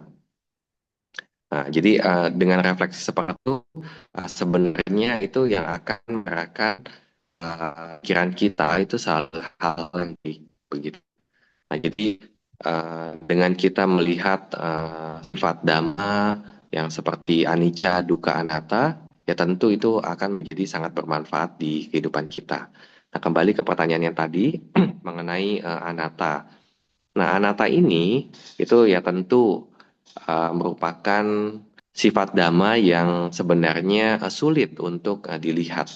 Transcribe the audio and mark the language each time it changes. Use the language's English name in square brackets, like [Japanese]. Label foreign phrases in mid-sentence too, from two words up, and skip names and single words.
[Indonesian] Nah, jadi dengan refleksi seperti itu sebenarnya itu yang akan mereka pikiran kita itu selalu hal yang baik begitu. Nah, jadi dengan kita melihat sifat dhamma yang seperti [Pali] anicca, dukkha, anatta, [Indonesian] ya tentu itu akan menjadi sangat bermanfaat di kehidupan kita. Nah, kembali ke pertanyaan yang tadi mengenai anatta. Nah, anatta ini itu ya tentu merupakan sifat dhamma yang sebenarnya sulit untuk dilihat.